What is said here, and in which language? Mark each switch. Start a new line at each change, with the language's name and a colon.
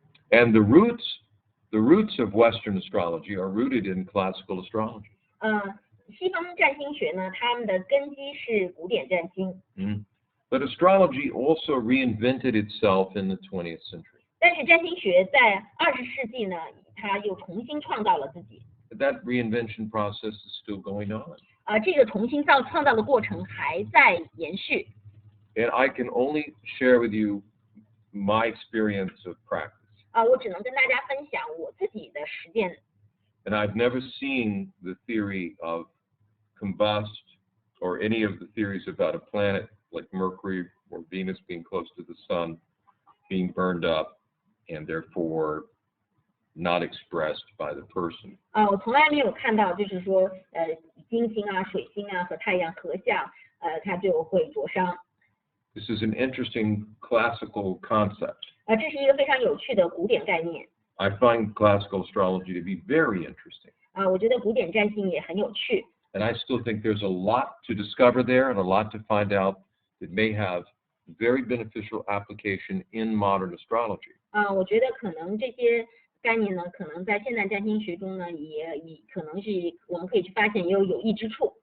English: And the roots of Western astrology are rooted in classical astrology.
Chinese: 西方占星学呢，他们的根基是古典占星。
English: But astrology also reinvented itself in the 20th century.
Chinese: 但是占星学在20世纪呢，它又重新创造了自己。
English: That reinvention process is still going on.
Chinese: 这个重新创造的过程还在延续。
English: And I can only share with you my experience of practice.
Chinese: 我只能跟大家分享我自己的实践。
English: And I've never seen the theory of combust or any of the theories about a planet like Mercury or Venus being close to the sun being burned up and therefore not expressed by the person.
Chinese: 我从来没有看到就是说金星啊、水星啊和太阳合相，它就会灼伤。
English: This is an interesting classical concept.
Chinese: 这是一个非常有趣的古典概念。
English: I find classical astrology to be very interesting.
Chinese: 我觉得古典占星也很有趣。
English: And I still think there's a lot to discover there and a lot to find out that may have very beneficial application in modern astrology.
Chinese: 我觉得可能这些概念呢，可能在现代占星学中呢，也可能是我们可以去发现也有益之处。